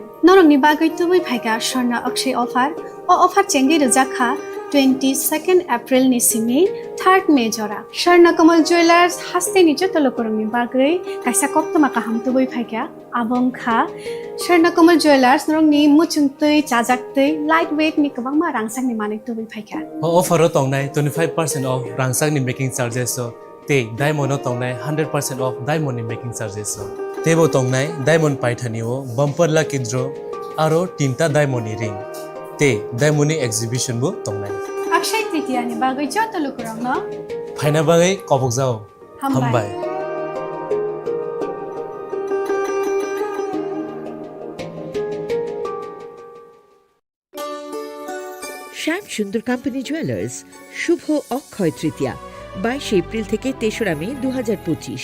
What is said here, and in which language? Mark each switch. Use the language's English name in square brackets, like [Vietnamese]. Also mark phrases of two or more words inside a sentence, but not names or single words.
[Kok Borok] Norong ni bagay tubui phaiga Sharna Akshay offer, o offer chengi rujakha 22nd April ni simi 3rd May jora. Sharna Kamal Jewelers hastini joto lukurang ni bagay, kaisa koktuma kaham tubui phaiga, abong kha, Sharna Kamal Jewelers norong ni muchungtui, chajaktui, lightweight ni kabangma rangsang ni manik tubui phaiga. Offer o tongnai 25% off rangsang ni [English] making charges [Kok Borok] so te diamond o tongnai 100% [English] off diamond [Kok Borok] ni [English] making charges [Kok Borok] so tebo tongnai diamond paithani o [English] bumper lucky draw [Kok Borok] aro tinta diamond ni ring te diamond ni exhibition bo tongnai Akshay Tritiya ni bagay joto lukurang no phaina bagai kobok jao hambai [Bangla] শ্যাম সুন্দর কোম্পানি জুয়েলার্স শুভ অক্ষয় তৃতীয়া 22 এপ্রিল থেকে 3রা মে 2025।